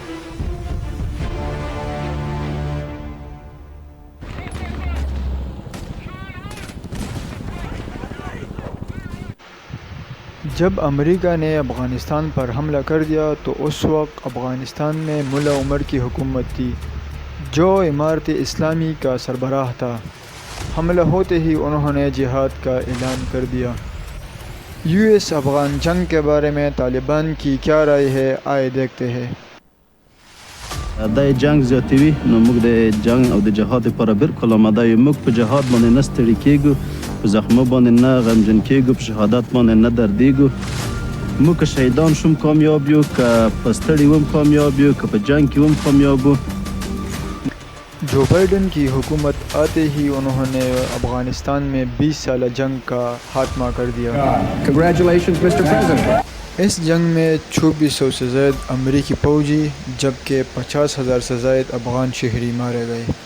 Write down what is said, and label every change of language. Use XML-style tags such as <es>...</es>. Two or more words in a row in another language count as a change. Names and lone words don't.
<ur>جب امریکہ نے افغانستان پر حملہ کر دیا تو اس وقت افغانستان میں ملا عمر کی حکومت تھی جو امارت اسلامی کا سربراہ تھا۔ حملہ ہوتے ہی انہوں نے جہاد کا اعلان کر دیا۔ یو ایس افغان جنگ کے بارے میں طالبان کی کیا رائے ہے، آئے دیکھتے ہیں۔</ur> <ps>دا جنگ زیاتوي نو موږ د جنگ او د جهاد لپاره بالکل آماده یو. موږ په جهاد باندې نه ستړي کېږو، په زخمو باندې نه غمجن کېږو، په شهادت باندې نه دردېږو. موږ که شهیدان شوم کامیاب یو، که په ستړي وم کامیاب یو، که په جنگ کې وم کامیاب وو.</ps> <ur>جو بائیڈن کی حکومت آتے ہی انہوں نے افغانستان میں 20 سالہ جنگ کا خاتمہ کر دیا۔</ur> <en>Congratulations, Mr. President.</en> <ur>اس جنگ میں 2400 سے زائد امریکی فوجی جبکہ 50,000 سے زائد افغان شہری مارے گئے۔</ur>